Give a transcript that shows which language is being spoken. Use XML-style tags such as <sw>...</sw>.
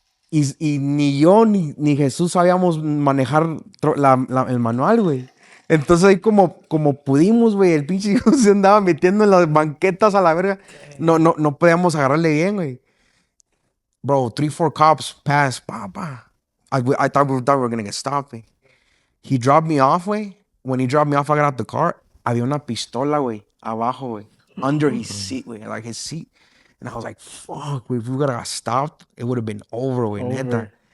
<es>Y ni yo ni Jesús sabíamos manejar el manual, güey. Entonces ahí como pudimos, güey, el pinche hijo se andaba metiendo en las banquetas a la verga. No podíamos agarrarle bien, güey.</es> <en>Bro, 3-4 cops passed, I thought we were gonna get stopped, güey. He dropped me off, güey. When he dropped me off, I got out the car.</en> <es>Había una pistola, güey, abajo, güey.</es> <en>Under his seat, güey, like his seat. And I was like, fuck, güey, if we got stopped, it would have been over, güey, neta.</en>